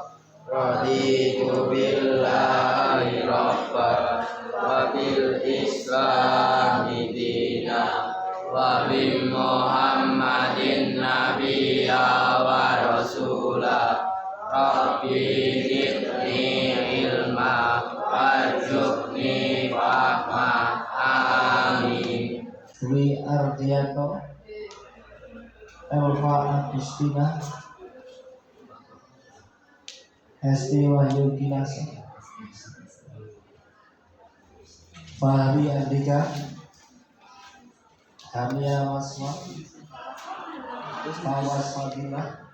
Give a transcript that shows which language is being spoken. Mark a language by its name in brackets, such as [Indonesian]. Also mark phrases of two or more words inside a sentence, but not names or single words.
[Arabic] رضيت بالله ربا وبالإسلام دينا وبمحمد نبيا ورسولا. رب زدني علما وارزقني فهما. Amin. Dwi Ardianto, Elva Agustina, Hesti Wahyu Kinasa, Fahri Andika, Hamia Waswa, Fawas Fadilah,